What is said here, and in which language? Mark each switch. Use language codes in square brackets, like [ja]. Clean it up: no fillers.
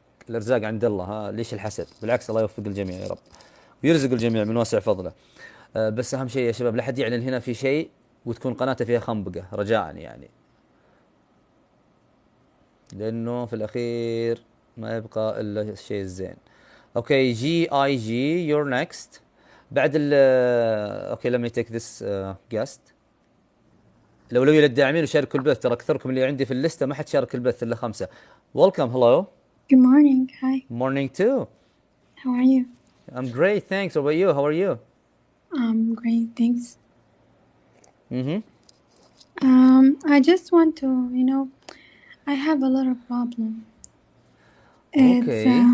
[ar] الارزاق عند الله، ها ليش الحسد؟ بالعكس الله يوفق الجميع يا رب ويرزق الجميع من واسع فضله. بس اهم شيء يا شباب لا حد يعلن هنا في شيء وتكون قناته فيها خنبقه رجاء يعني، لانه في الاخير ما يبقى الا الشيء الزين. [en] Okay جي اي جي يور نيكست. [ar] بعد ال [en] Okay let me take this guest. [ar] لو للداعمين وشاركوا البث، ترى اكثركم اللي عندي في الليسته ما حد شارك البث الا 5. [en] Welcome, hello. Good morning. Hi. Morning too. How are you? I'm great, thanks. What about you? How are you? Great. Thanks. Mm-hmm. I just want to, I have a lot of problems. It's, Okay.